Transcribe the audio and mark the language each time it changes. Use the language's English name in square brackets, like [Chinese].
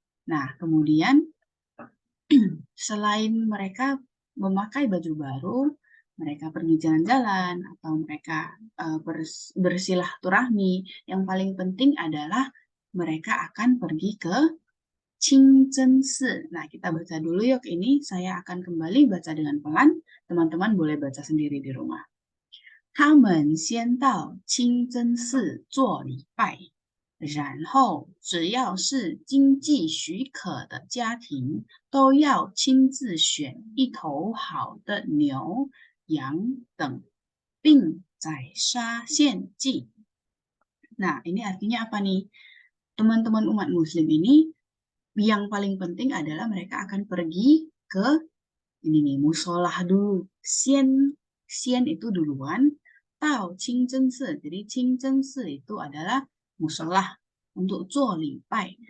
[Indonesian] Nah, kemudian selain mereka memakai baju baru, mereka pergi jalan-jalan atau mereka bersilaturahmi, yang paling penting adalah mereka akan pergi ke Qingzhensi. Nah, kita baca dulu yuk ini. Saya akan kembali baca dengan pelan. Teman-teman boleh baca sendiri di rumah. [Chinese] 他们先到清真寺做礼拜，然后只要是经济许可的家庭，都要亲自选一头好的牛、羊等，并宰杀献祭。 [Indonesian] Nah, ini artinya apa nih? Teman-teman umat muslim ini, yang paling penting adalah mereka akan pergi ke ini nih, musolah dulu. Xian itu duluan. [Chinese] Tao Qingzhensi. [Indonesian] Jadi Qingzhensi itu adalah musolah untuk [Chinese] zuo li bai.